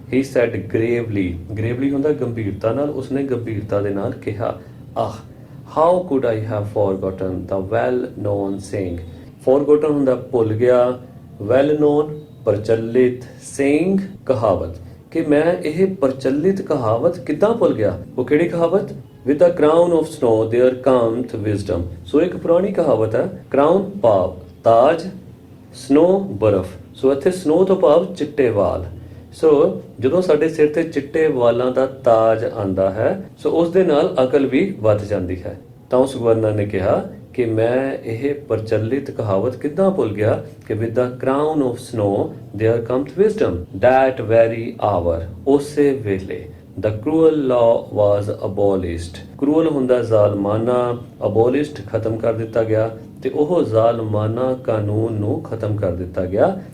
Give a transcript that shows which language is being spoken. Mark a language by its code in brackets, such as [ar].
[en] He said gravely, [pa] gravely ਹੁੰਦਾ ਗੰਭੀਰਤਾ ਨਾਲ, ਉਸਨੇ ਗੰਭੀਰਤਾ ਦੇ ਨਾਲ ਕਿਹਾ, ਆਹ, [en] how could I have forgotten the well known saying, [pa] forgotten ਹੁੰਦਾ ਭੁੱਲ ਗਿਆ, well known ਪ੍ਰਚਲਿਤ, saying ਕਹਾਵਤ, ਕਿ ਮੈਂ ਇਹ ਪ੍ਰਚਲਿਤ ਕਹਾਵਤ ਕਿੱਦਾਂ ਭੁੱਲ ਗਿਆ। ਉਹ ਕਿਹੜੀ ਕਹਾਵਤ? [en] With the crown of snow there cometh wisdom, [pa] ਸੋ ਇੱਕ ਪੁਰਾਣੀ ਕਹਾਵਤ ਹੈ। crown ਭਾਵ ਤਾਜ, snow ਬਰਫ਼, ਸੋ ਇੱਥੇ snow ਤੋਂ ਭਾਵ ਚਿੱਟੇ ਵਾਲ। ਸੋ ਜਦੋਂ ਸਾਡੇ ਸਿਰ ਤੇ ਚਿੱਟੇ ਵਾਲਾਂ ਦਾ ਤਾਜ ਆਂਦਾ ਹੈ, ਸੋ ਉਸ ਦੇ ਨਾਲ ਅਕਲ ਵੀ ਵੱਧ ਜਾਂਦੀ ਹੈ। ਤਾਂ ਉਸ ਗਵਰਨਰ ਨੇ ਕਿਹਾ ਕਿ ਮੈਂ ਇਹ ਪ੍ਰਚਲਿਤ ਕਹਾਵਤ ਕਿੱਦਾਂ ਭੁੱਲ ਗਿਆ ਕਿ [en] with the crown of snow there cometh wisdom, that very hour, [pa] ਉਸੇ ਵੇਲੇ [en] the cruel law was abolished, [pa] cruel ਹੁੰਦਾ ਜ਼ਾਲਮਾਨਾ, abolished ਖਤਮ ਕਰ ਦਿੱਤਾ ਗਿਆ, ਤੇ ਉਹ ਜ਼ਾਲਮਾਨਾ ਕਾਨੂੰਨ ਨੂੰ ਖਤਮ ਕਰ ਦਿੱਤਾ ਗਿਆ।